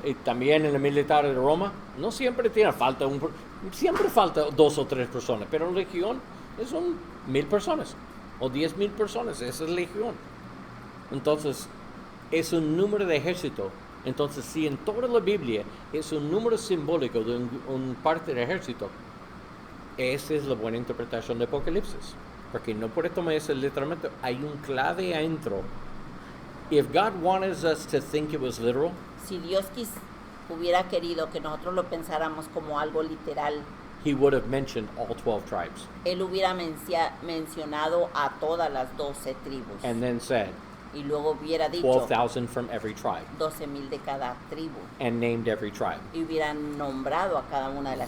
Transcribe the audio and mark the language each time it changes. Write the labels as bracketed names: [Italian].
[Spanish] Y también en el militar de Roma, no siempre siempre falta 2 o 3 personas, pero legión son 1,000 personas o 10,000 personas, esa es legión. Entonces, es un número de ejército. Entonces, si en toda la Biblia es un número simbólico de un parte del ejército, esa es la buena interpretación de Apocalipsis. Porque no puede tomar eso literalmente. Hay un clave adentro. [English] If God wanted us to think it was literal, [Spanish] Si Dios hubiera querido que nosotros lo pensáramos como algo literal, [English] He would have mentioned all 12 tribes. [Spanish] Él hubiera mencionado a todas las 12 tribus. [English] And then said, [Spanish] Y luego hubiera dicho [English] 12,000 from every tribe. [Spanish] 12,000 de cada tribu. [English] And named every tribe. [Spanish] Y hubieran nombrado a cada una de las